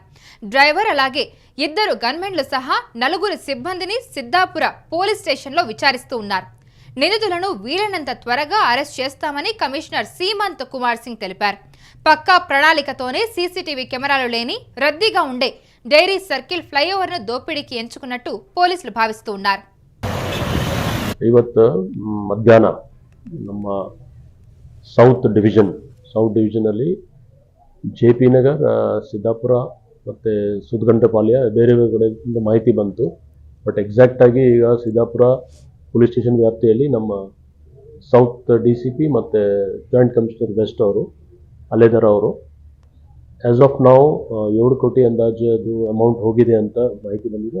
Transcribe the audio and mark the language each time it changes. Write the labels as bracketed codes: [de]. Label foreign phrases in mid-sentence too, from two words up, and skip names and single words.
[te] డ్రైవర్ అలాగే 2 గన్మెన్లు సహా 4 సిబ్బందిని సిద్ధాపుర పోలీస్ స్టేషన్లో విచారిస్తూ ఉన్నారు. నిందితులను వీలైనంత త్వరగా అరెస్ట్ చేస్తామని కమిషనర్ సీమంత్ కుమార్ సింగ్ తెలిపారు. పక్కా ప్రణాళికతోనే సీసీటీవీ కెమెరాలు లేని రద్దీగా ఉండే డైరీ సర్కిల్ ఫ్లైఓవర్ను దోపిడీకి ఎంచుకున్నట్టు పోలీసులు భావిస్తూ ఉన్నారు. [kn] ಇವತ್ತು ಮಧ್ಯಾಹ್ನ ನಮ್ಮ ಸೌತ್ ಡಿವಿಷನಲ್ಲಿ JP ನಗರ್, ಸಿದ್ದಾಪುರ ಮತ್ತು ಸುದ್ಗಂಟಪಾಳ್ಯ ಬೇರೆ ಬೇರೆ ಕಡೆಯಿಂದ ಮಾಹಿತಿ ಬಂತು. ಬಟ್ ಎಕ್ಸಾಕ್ಟಾಗಿ ಈಗ ಸಿದ್ದಾಪುರ [en] police station [kn] ವ್ಯಾಪ್ತಿಯಲ್ಲಿ ನಮ್ಮ [en] South DCP [kn] ಮತ್ತು [en] joint commissioner west [kn] ಅವರು ಅಲ್ಲೇದಾರ ಅವರು [en] as of [kn] ನಾವು 7 ಕೋಟಿ ಅಂದಾಜು ಅದು ಅಮೌಂಟ್ ಹೋಗಿದೆ ಅಂತ ಮಾಹಿತಿ ಬಂದಿದೆ.